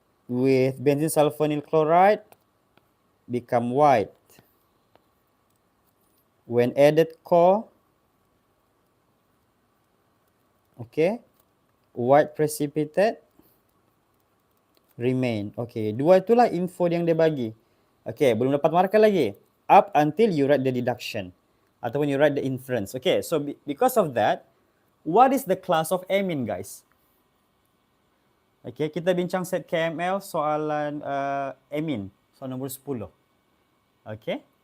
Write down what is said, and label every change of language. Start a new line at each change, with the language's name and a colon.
English: With benzene sulfonyl chloride become white. When added core, okay, white precipitate remain.
Malay: Okay, dua itulah info yang dia bagi. Okay, belum dapat markah lagi.
English: Up until you write the deduction. Ataupun you write the inference. Okay, so because of that, what is the class of amine, guys?
Malay: Okay, kita bincang set KML soalan amine. Soalan nombor 10. Okay.